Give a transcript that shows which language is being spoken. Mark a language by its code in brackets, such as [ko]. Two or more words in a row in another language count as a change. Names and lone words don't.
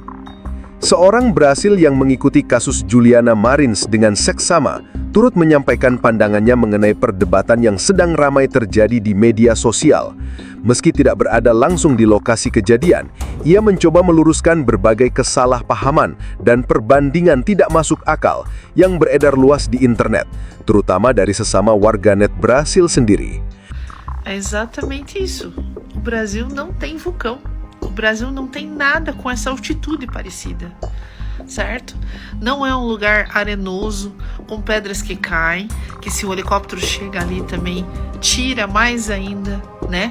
[id] Seorang Brasil yang mengikuti kasus Juliana Marins dengan seksama turut menyampaikan pandangannya mengenai perdebatan yang sedang ramai terjadi di media sosial. Meski tidak berada langsung di lokasi kejadian, ia mencoba meluruskan berbagai kesalahpahaman dan perbandingan tidak masuk akal yang beredar luas di internet, terutama dari sesama warganet Brasil sendiri. [pt] É exatamente isso. O Brasil não tem vulcão. O Brasil não tem nada com essa altitude parecida, certo? Não é um lugar arenoso, com pedras que caem, que se o helicóptero chega ali também tira mais ainda, né?